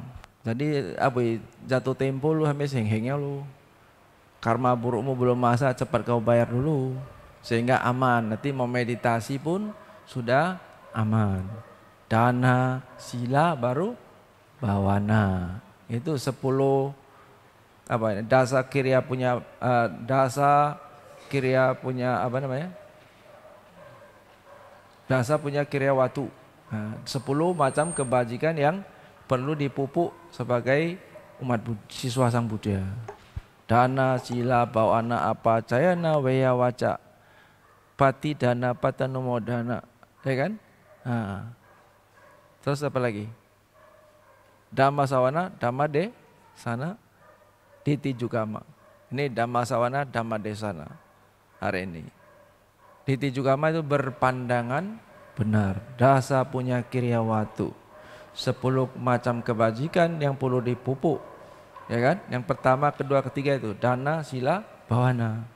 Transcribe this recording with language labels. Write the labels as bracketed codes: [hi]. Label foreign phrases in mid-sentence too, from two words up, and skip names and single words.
[id] Jadi jatuh tempo lu sampai heng-hengnya lu. Karma burukmu belum masa, cepat kau bayar dulu sehingga aman. Nanti mau meditasi pun sudah aman. Dana, sila baru bawana. [pi] Itu 10 dasa kirya punya dasa punya kirya watu. [id] 10 macam kebajikan yang perlu dipupuk sebagai umat siswa Sang Buddha. [pi] Dana, sila, bawana, apa, cayana, weya, waca, pati, dana, patanumodana, [id] ya kan? Terus apa lagi? [pi] Dhamma sawana, dhamma de sana, diti jugama. [id] Ini [pi] dhamma sawana, dhamma de sana [id] hari ini. [pi] Diti jugama [id] itu berpandangan benar. [pi] Dasa punya kirya watu. [id] 10 macam kebajikan yang perlu dipupuk, ya kan? Yang pertama, kedua, ketiga itu [pi] dana, sila, bawana.